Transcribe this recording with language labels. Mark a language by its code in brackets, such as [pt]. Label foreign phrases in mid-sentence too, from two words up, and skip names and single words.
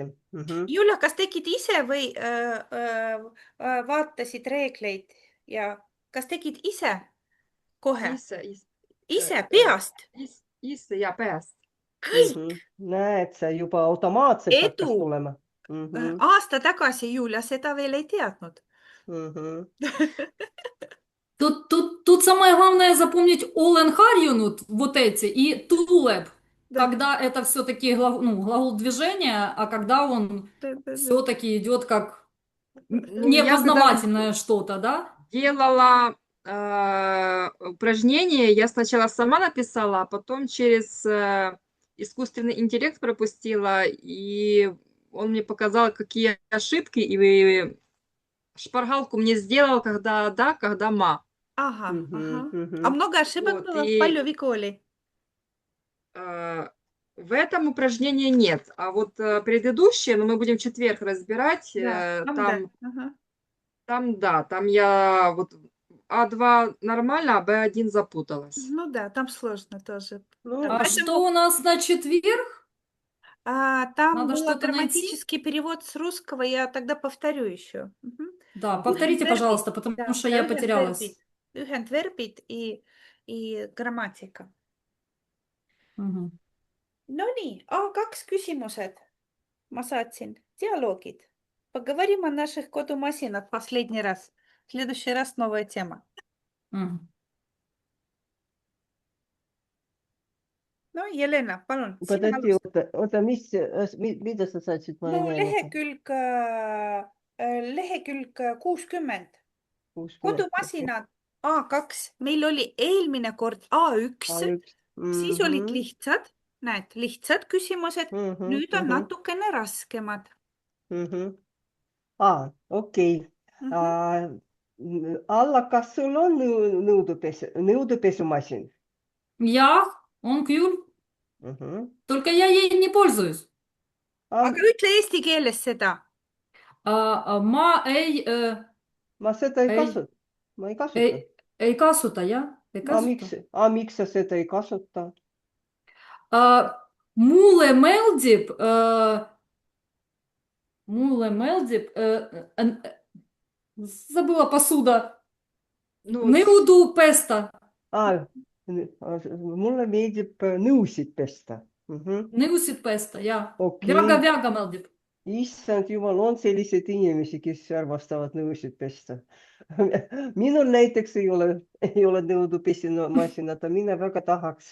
[et] Julia, kas tegid ise või vaatasid reegleid ja kas tegid ise kohe? Ise peast? Ise ja peast. Kõik! Näed, see juba automaatselt Edu! hakkas tulema. Aasta tagasi Julia seda veel ei teadnud. [ru] Тут самое главное запомнить [et] olen harjunud, [ru] вот эти, и тулеб, Да. когда это все-таки глагол движения, а когда он все-таки идет как непознавательное что-то, да? Делала упражнение, я сначала сама написала, а потом через искусственный интеллект пропустила, и он мне показал, какие ошибки, и шпаргалку мне сделал, когда да, когда ма. Ага. А много ошибок Вот, было? и- [et] Palju vigu oli? [ru] В этом упражнении нет, а вот предыдущее, но мы будем в четверг разбирать, там, там я вот А2 нормально, а Б1 запуталась. Ну да, там сложно тоже. Ну, Да, А поэтому, что у нас на четверг? там Надо был что-то найти? грамматический перевод с русского, я тогда повторю еще. Да, повторите, [et] Ühendverbid. [ru] пожалуйста, потому Да, что да, я потерялась. Ühendverbid и грамматика. Мгм. [et] No nii, A2 küsimused ma saatsin, dialoogid. [ru] Поговорим о наших kodumasinad последний раз. В следующий раз новая тема. Мгм. [et] No Jelena, palun. sina [ru] Подожди, [et] alusta. oota, mida sa saatsid? Ma ei No näinud. lehekülg 60. Kodumasinad A2. Meil oli eelmine kord A1, siis olid lihtsad, näed, lihtsad küsimused. Nüüd on natukene raskemad. Okei. Alla, kas sul on nõudepesumasin? Ja, on küll, [ru] только я ей не пользуюсь. [et] Aga ütle eesti keeles seda. Ma ei, Ma seda ei Ei. kasuta. Ma ei kasuta. ei kasuta, jah, ei kasuta. Miks sa seda ei kasuta? Mulle meeldib, [ru] забыла посуда, Ну, [et] nõudu pesta, Mulle meeldib nõusid pesta. nõusid pesta, jah. Okei. Väga meeldib. Issand jumal, on selliseid inimesi, kes armastavad nõusid pesta. Minul näiteks ei ole nõudepesumasinat, aga mina väga tahaks.